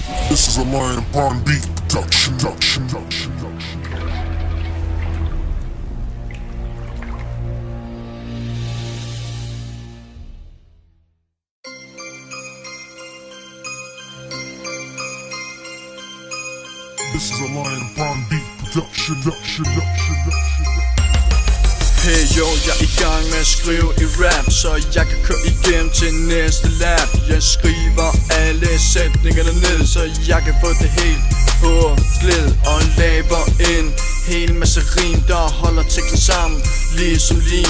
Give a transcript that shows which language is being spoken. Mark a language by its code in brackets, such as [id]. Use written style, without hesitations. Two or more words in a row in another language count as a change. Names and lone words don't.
[en] This is a Lion Pond beat production. This is a Lion Pond beat production. [da] Hey yo, jeg er i gang med at skrive i rap, så jeg kan køre igennem til næste lap. Jeg skriver alle sætningerne ned, så jeg kan få det helt på glæd. Og laver en hel masse rim, der holder teksten sammen, ligesom lim.